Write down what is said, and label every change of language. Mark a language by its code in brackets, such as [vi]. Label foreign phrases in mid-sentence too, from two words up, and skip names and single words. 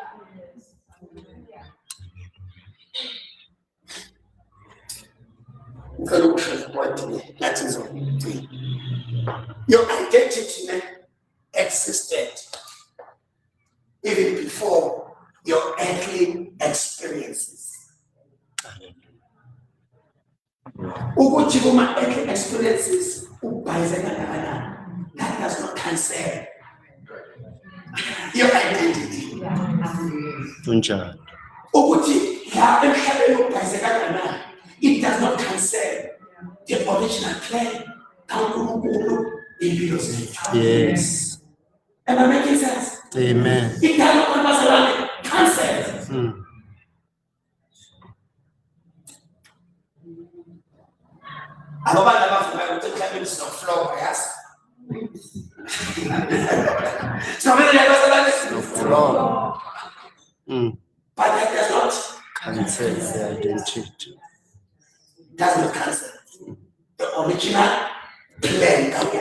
[en] That is all. Your identity existed even before your earthly experiences. [nd] Ukuthi kuma [en] earthly experiences that does not cancel your identity. [nd] Unjani. Ukuthi la emhlabeni ubhayizeka [en] it does not cancel the original plan. Yes. Am I making sense? Amen. It does not cancel. [nd] Abantu abafuna ukuthi emhlabeni sinoflow, [en] yes? Flow. But that does not Cancel the identity. Does not cancel the original plan.